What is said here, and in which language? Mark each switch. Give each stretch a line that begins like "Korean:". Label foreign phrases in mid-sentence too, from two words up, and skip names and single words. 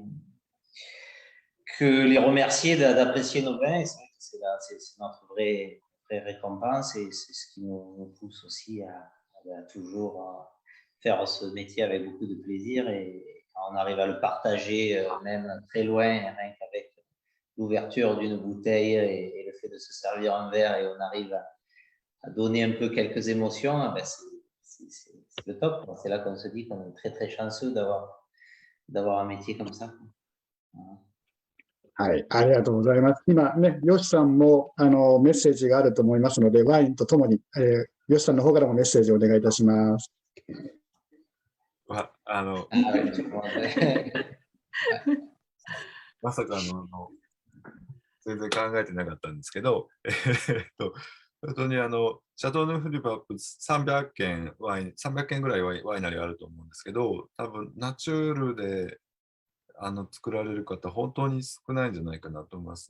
French: Que les remercier d'apprécier nos vins, et c'est vrai que c'est notre vraie récompense et c'est ce qui nous pousse aussi à toujours faire ce métier avec beaucoup de plaisir et quand on arrive à le partager même très loin, rien qu'avec l'ouverture d'une bouteille et le fait de se servir un verre et on arrive à donner un peu quelques émotions, ben c'est le top. C'est là qu'on se dit qu'on est très très chanceux d'avoir un métier comme ça. Voilà.
Japanese: はい、ありがとうございます。今ね、ヨシさんもメッセージがあると思いますので、ワインとともに、ヨシさんの方からもメッセージをお願いいたします。まさか全然考えてなかったんですけど、本当にシャトーヌフリュパップ300軒ぐらいワイナリーあると思うんですけど、多分ナチュールで作られる方、本当に少ないんじゃないかなと思います。